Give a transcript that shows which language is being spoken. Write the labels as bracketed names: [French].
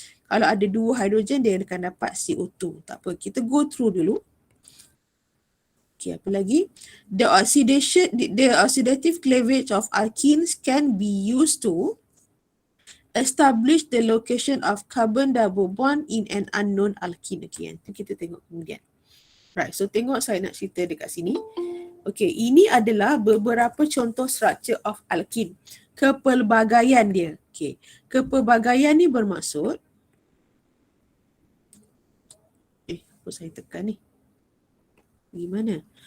[Malay] Kalau ada dua hidrogen, dia akan dapat CO2. Tak apa, kita [English] go through [Malay] dulu. Okay, apa lagi? [English] The oxidative cleavage of alkenes can be used to establish the location of carbon double bond in an unknown alkene. [Malay] Okay, nanti kita tengok kemudian. Right, so tengok saya nak cerita dekat sini. Okay, ini adalah beberapa contoh [English] structure of alkene. [Malay] Kepelbagaian dia. Okay, kepelbagaian ni bermaksud apa saya tekan ni? Gimana?